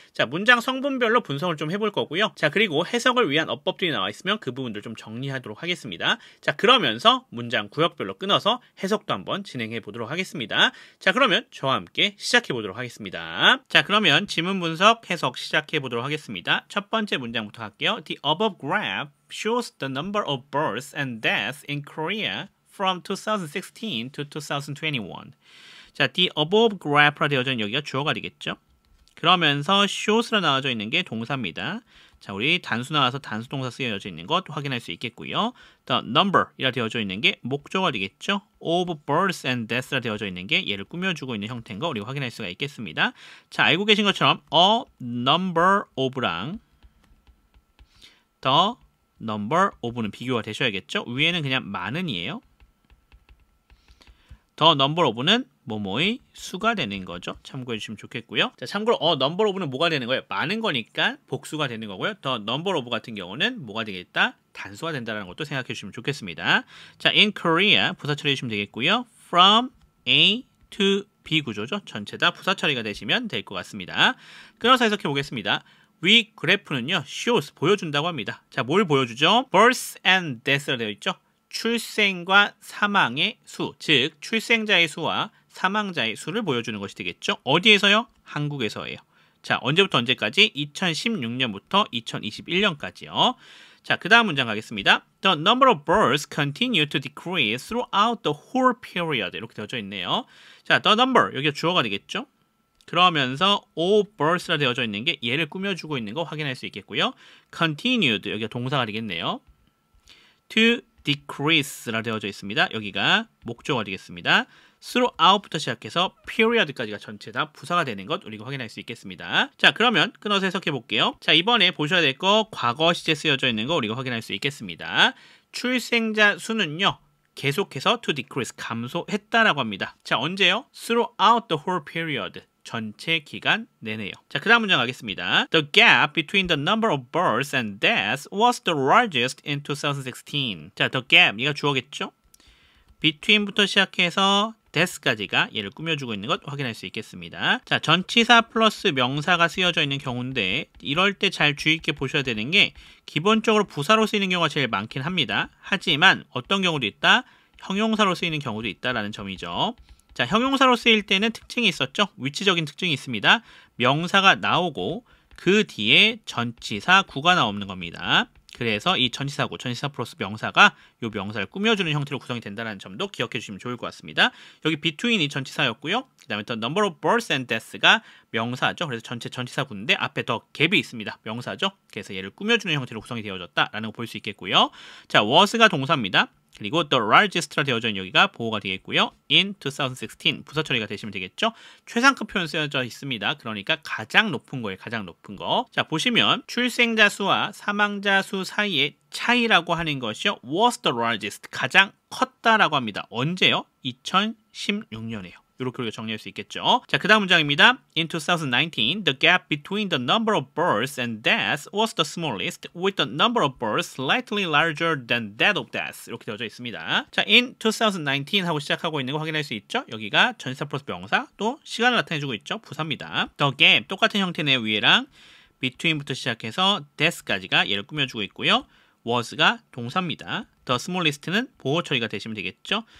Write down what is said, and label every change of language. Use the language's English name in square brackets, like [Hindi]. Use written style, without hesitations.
[Korean] 자, 문장 성분별로 분석을 좀 해볼 거고요. 자, 그리고 해석을 위한 어법들이 나와 있으면 그 부분들 좀 정리하도록 하겠습니다. 자, 그러면서 문장 구역별로 끊어서 해석도 한번 진행해 보도록 하겠습니다. 자, 그러면 저와 함께 시작해 보도록 하겠습니다. 자, 그러면 지문 분석 해석 시작해 보도록 하겠습니다. 첫 번째 문장부터 할게요. [English] The above graph shows the number of births and deaths in Korea from 2016 to 2021. [Korean] 자, [English] the above graph [Korean] 라 되어져 있는 여기가 주어가 되겠죠. 그러면서 shows라 나와져 있는 게 동사입니다. 자, 우리 단수 나와서 단수 동사 쓰여져 있는 것 확인할 수 있겠고요. The number이라 되어져 있는 게 목적어가 되겠죠. [English] of births and deaths [Korean] 라 되어져 있는 게 얘를 꾸며주고 있는 형태인 거 우리가 확인할 수가 있겠습니다. 자, 알고 계신 것처럼 a number of랑 the number of는 비교가 되셔야겠죠. 위에는 그냥 많은이에요. the number of는 뭐뭐의 수가 되는 거죠. 참고해 주시면 좋겠고요. 자, 참고로 number of는 뭐가 되는 거예요? 많은 거니까 복수가 되는 거고요. the number of 같은 경우는 뭐가 되겠다? 단수가 된다는 것도 생각해 주시면 좋겠습니다. 자, in Korea 부사 처리해 주시면 되겠고요. from A to B 구조죠. 전체 다 부사 처리가 되시면 될 것 같습니다. 끊어서 해석해 보겠습니다. 위 그래프는요, shows 보여준다고 합니다. 자, 뭘 보여주죠? [English] births and deaths [Korean] 라 되어 있죠. 출생과 사망의 수, 즉 출생자의 수와 사망자의 수를 보여주는 것이 되겠죠. 어디에서요? 한국에서예요. 자, 언제부터 언제까지? 2016년부터 2021년까지요. 자, 그 다음 문장 가겠습니다. [English] The number of births continue to decrease throughout the whole period. [Korean] 이렇게 되어져 있네요. 자, the number, 여기가 주어가 되겠죠. 그러면서 of births라 되어져 있는 게 얘를 꾸며주고 있는 거 확인할 수 있겠고요. continued, 여기가 동사가 되겠네요. to decrease라 되어져 있습니다. 여기가 목적어가 되겠습니다. throughout부터 시작해서 period까지가 전체 다 부사가 되는 것 우리가 확인할 수 있겠습니다. 자, 그러면 끊어서 해석해 볼게요. 자, 이번에 보셔야 될 거 과거 시제 쓰여져 있는 거 우리가 확인할 수 있겠습니다. 출생자 수는요, 계속해서 to decrease 감소했다라고 합니다. 자, 언제요? [English] throughout the whole period. [Korean] 전체 기간 내내요. 자, 그 다음 문장 가겠습니다. [English] The gap between the number of births and deaths was the largest in 2016. [Korean] 자, the gap, 이가 주어겠죠? between부터 시작해서 death까지가 얘를 꾸며주고 있는 것 확인할 수 있겠습니다. 자, 전치사 플러스 명사가 쓰여져 있는 경우인데 이럴 때 잘 주의 있게 보셔야 되는 게 기본적으로 부사로 쓰이는 경우가 제일 많긴 합니다. 하지만 어떤 경우도 있다? 형용사로 쓰이는 경우도 있다라는 점이죠. 자, 형용사로 쓰일 때는 특징이 있었죠. 위치적인 특징이 있습니다. 명사가 나오고 그 뒤에 전치사 구가 나오는 겁니다. 그래서 이 전치사구, 전치사 플러스 명사가 이 명사를 꾸며주는 형태로 구성이 된다는 점도 기억해 주시면 좋을 것 같습니다. 여기 between이 전치사였고요. 그 다음에 [English] the number of births and deaths [Korean] 가 명사죠. 그래서 전체 전치사구인데 앞에 더 갭이 있습니다. 명사죠. 그래서 얘를 꾸며주는 형태로 구성이 되어졌다라는 거 볼 수 있겠고요. 자, was가 동사입니다. 그리고 [English] the largest [Korean] 라 되어져 있는 여기가 보호가 되겠고요. in 2016 부사 처리가 되시면 되겠죠. 최상급 표현 쓰여져 있습니다. 그러니까 가장 높은 거예요. 가장 높은 거. 자, 보시면 출생자 수와 사망자 수 사이의 차이라고 하는 것이요. [English] was the largest. [Korean] 가장 컸다라고 합니다. 언제요? 2016년에요. 이렇게 우리가 정리할 수 있겠죠. 자, 그 다음 문장입니다. [English] In 2019, the gap between the number of births and deaths was the smallest, with the number of births slightly larger than that of deaths. [Korean] 이렇게 되어져 있습니다. 자, in 2019 하고 시작하고 있는 거 확인할 수 있죠. 여기가 전치사 플러스 명사, 또 시간을 나타내주고 있죠. 부사입니다. The gap, 똑같은 형태네요. 위에랑 between부터 시작해서 death까지가 얘를 꾸며주고 있고요. was가 동사입니다. The smallest는 보호 처리가 되시면 되겠죠.